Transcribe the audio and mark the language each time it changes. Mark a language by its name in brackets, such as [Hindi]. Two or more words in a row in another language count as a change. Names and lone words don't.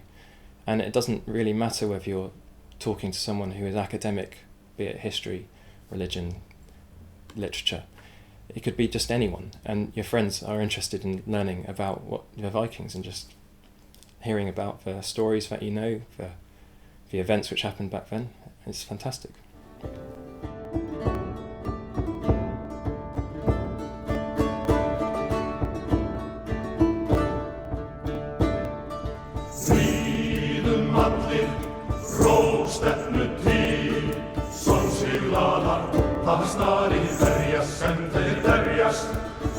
[English] And it doesn't really matter whether you're talking to someone who is academic, be it history, religion, literature. It could be just anyone, and your friends are interested in learning about what the Vikings and just hearing about the stories that you know, the events which happened back then. It's fantastic. [Icelandic] Stríðum allir, róstefnu til, sólsiglaðar, það snarið verjast sem þeir verjast.